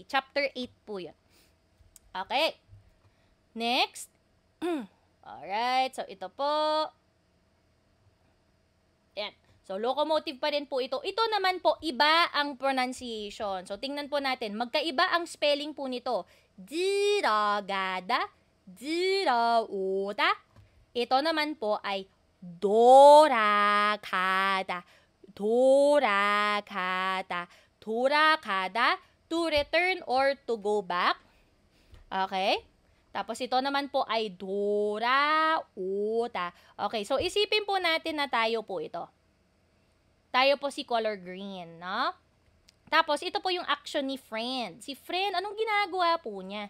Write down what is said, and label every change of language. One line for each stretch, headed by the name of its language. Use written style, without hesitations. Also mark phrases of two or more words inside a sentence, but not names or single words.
Filipino: Chapter 8 po yun. Okay. Next. Alright, so ito po. Ayan. So, locomotive pa rin po ito. Ito naman po, iba ang pronunciation. So, tingnan po natin. Magkaiba ang spelling po nito.
Korean: 들어가다, 들어오다.
Filipino: Ito naman po ay
Korean: 돌아가다, 돌아가다, 돌아가다,
English: to return or to go back.
Filipino: Okay? Tapos ito naman po ay 돌아오다. Okay, so isipin po natin na tayo po ito. Tayo po si
English: color green,
Filipino: no? Tapos ito po yung action ni friend. Si friend, anong ginagawa po niya?